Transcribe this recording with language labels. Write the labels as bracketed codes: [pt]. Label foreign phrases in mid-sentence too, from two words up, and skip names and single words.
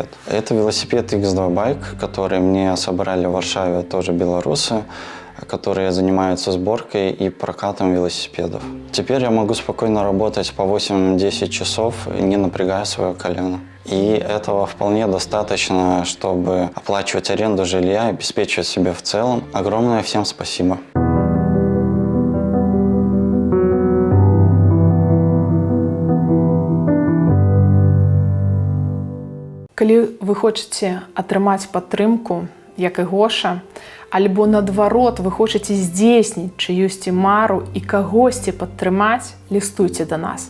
[ru] Это велосипед X2 Bike, который мне собрали в Варшаве тоже белорусы, которые занимаются сборкой и прокатом велосипедов. Теперь я могу спокойно работать по 8-10 часов, не напрягая свое колено. И этого вполне достаточно, чтобы оплачивать аренду жилья и обеспечивать себя в целом. Огромное всем спасибо. [be] Калі вы хочаце атрымаць падтрымку, як і Гоша, альбо наадварот вы хочаце здзейсніць чыюсьці мару і кагосьці падтрымаць, лістуйце да нас.